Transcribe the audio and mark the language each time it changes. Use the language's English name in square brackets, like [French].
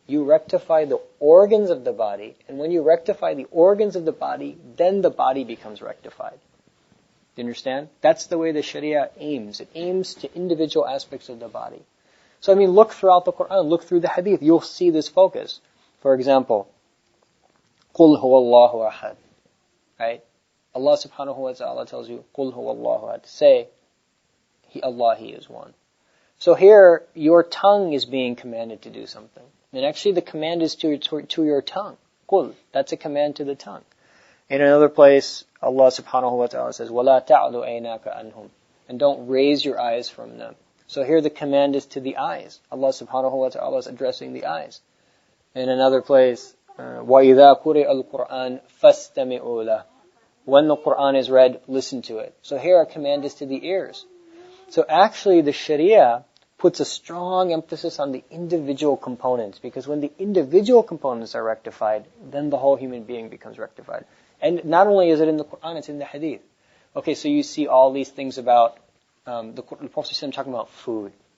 [English] You rectify the organs of the body. And when you rectify the organs of the body, then the body becomes rectified. Do you understand? That's the way the Sharia aims. It aims to individual aspects of the body. So, I mean, look throughout the Quran, look through the Hadith, you'll see this focus. For example, [Arabic] قُلْ هُوَ اللَّهُ أَحَدٌ. [English] Right? Allah subhanahu wa ta'ala tells you, [Arabic] قُلْ هُوَ اللَّهُ أَحَدٌ. [English] Say, Allah, He is one. So here, your tongue is being commanded to do something. And actually the command is to your tongue. [Arabic] قُلْ. [English] That's a command to the tongue. In another place, Allah subhanahu wa ta'ala says, [Arabic] وَلَا تَعْلُ أَيْنَاكَ عَنْهُمْ. [English] And don't raise your eyes from them. So here the command is to the eyes. Allah subhanahu wa ta'ala is addressing the eyes. In another place, [Arabic] وَإِذَا قُرِئَ الْقُرْآنِ فَاسْتَمِعُوا لَهُ. [English] When the Qur'an is read, listen to it. So here our command is to the ears. So actually the Sharia puts a strong emphasis on the individual components, because when the individual components are rectified, then the whole human being becomes rectified. And not only is it in the Qur'an, it's in the Hadith. Okay, so you see all these things about the Prophet talking about food.